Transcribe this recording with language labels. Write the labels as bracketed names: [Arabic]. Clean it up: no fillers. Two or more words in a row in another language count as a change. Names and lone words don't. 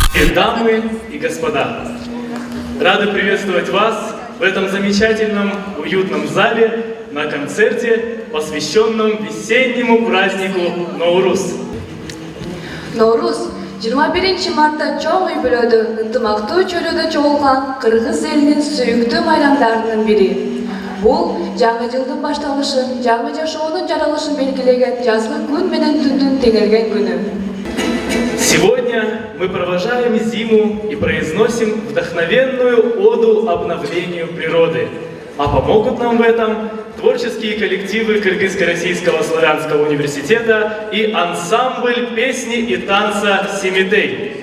[Russian] Дорогие дамы и господа, рады приветствовать вас в этом замечательном, уютном зале на концерте, посвященном весеннему празднику Наурус. [Kyrgyz] Наурус 21 мартта чоң үй бүлөдө ынтымактуу чөлөдө чогулган кыргыз элинин сүйүктүү майрамдарынын бири. Бул жаңы жылдын башталышын, жаңы жашоонун жаралышын белгилеген жазгы күн менен түндүн теңелген күнү. [Russian] Сегодня мы провожаем зиму и произносим вдохновенную оду обновлению природы. А помогут нам в этом творческие коллективы Кыргызско-Российского славянского университета и ансамбль песни и танца «Семитей».